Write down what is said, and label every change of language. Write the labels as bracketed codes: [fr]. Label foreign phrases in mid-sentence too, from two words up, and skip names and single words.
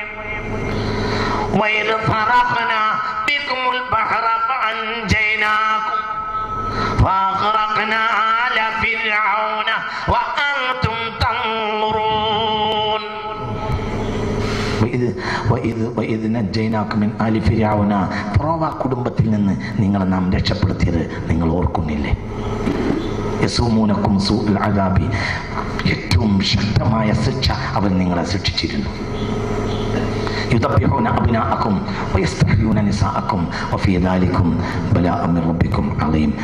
[ar] وإذ فرقنا بكم البحر فأنجيناكم وأغرقنا آل فرعون وأنتم تنظرون. وإذ نجيناكم من آل فرعون. [ml] ഫറോവ കുടുംബത്തിൽ നിന്ന് നിങ്ങളെ നാം രക്ഷപ്പെടുത്തിയത് നിങ്ങൾ ഓർക്കുന്നില്ലേ? [ar] يسومونكم سوء العذاب. [ml] ഏറ്റവും ശക്തമായ ശിക്ഷ അവർ നിങ്ങളെ ശിക്ഷിച്ചിരുന്നു. [ar] يذبحون أبناءكم ويستحيون نساءكم وفي ذلكم بلاء من ربكم عظيم.